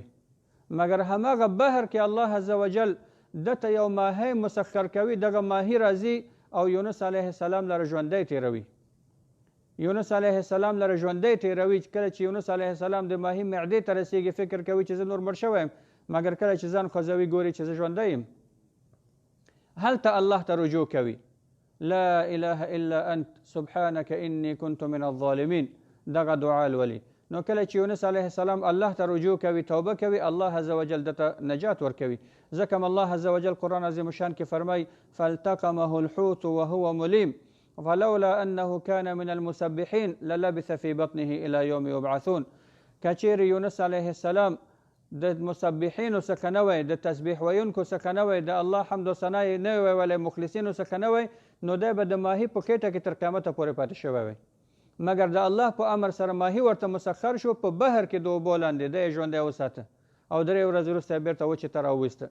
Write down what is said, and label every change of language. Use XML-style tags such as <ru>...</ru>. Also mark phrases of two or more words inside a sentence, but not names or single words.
<ps>مګر هماغه بحر کې الله</ps> <ar>عز وجل</ar> <ps>دته یو ماهی مسخر کوي، دغه ماهی راځي او یونس</ps> <ar>علیه السلام</ar> <ps>لره ژوندی تیروي، یونس</ps> <ar>علیه السلام</ar> <ps>لره ژوندی تیروي. کله چې یونس</ps> <ar>علیه السلام</ar> <ps>د ماهی معدې ته رسیږي، فکر کوي چې زه نور مړ شوی یم، مګر کله چې ځان خوځوي ګوري چې زه ژوندی یم. هلته الله ته رجوع کوي،</ps> <ar>لا اله الا انت سبحانك انی كنت من الظالمین،</ar> <ps>دغه دعا لولي. نو کله چې یونس</ps> <ar>علیه السلام</ar> <ps>الله ته رجوع کوي، توبه کوي، الله</ps> <ar>عز وجل</ar> <ps>دته نجات ورکوي. ځکه الله عز وجل قرآن عظیم الشان کې فرمای</ps> <ar>فالتقمه الحوت وهو ملیم فلولا انه كان من المسبحين للبث في بطنه الى يوم يبعثون.</ar> <ps>کچیر یونس</ps> <ar>علیه السلام</ar> <ps>د مسبحینو څخه نه وی، د تسبیح ویونکو څخه نه وی، د الله حمد و ثنا یې نه وی ولی مخلصینو څخه نه وی، نو دی به د ماهي په خېټه کې تر قیامته پورې پاتې شوی وی. مګر د الله په امر سره ماهي ورته مسخر شو، په بحر کې د اوبو لاندې دی ژوندی وساته او 3 ورځې وروسته بیرته وچې ته راوویسته.</ps>